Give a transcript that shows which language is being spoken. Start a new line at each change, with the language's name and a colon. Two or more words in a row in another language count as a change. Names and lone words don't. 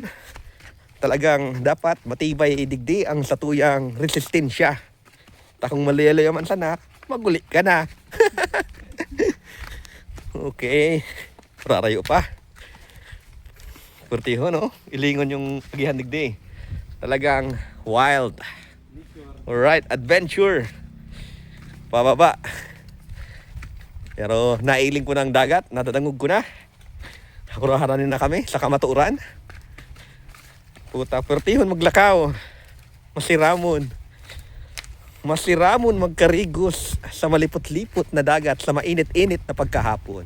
Bikol: Talagang dapat matibay digdi ang satuyang resistensya. Takong malayo man sana, maguli ka na. Okay. Rarayo pa. Kurtiho no? Ilingon yung agihan digdi.
English: Talagang wild. Alright, adventure.
Bikol: Pababa. Pero nailing ko ng dagat, nadadangog ko na. Hakurahanin na kami sa kamaturan. Puta, pertihon maglakaw. Masiramon. Masiramon magkarigos sa malipot-lipot na dagat sa mainit-init na pagkahapon.